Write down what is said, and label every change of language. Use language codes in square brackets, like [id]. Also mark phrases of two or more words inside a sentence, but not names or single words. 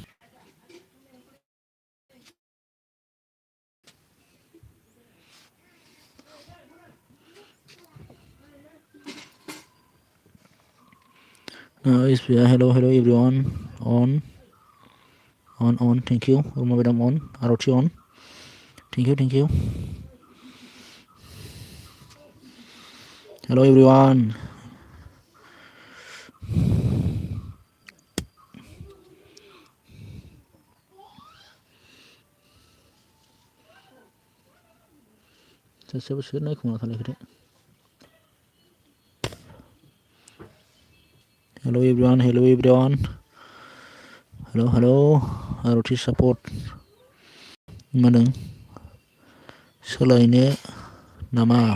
[en] SPI hello everyone on thank you Roma madam on आर'थि on thank you hello everyone [brx] सासेयाबो सोर नायखुमा खालायखोथाय [en] hello everyone hello [brx] आर'थि सापर्ट मा होनदों सोलायनो नामा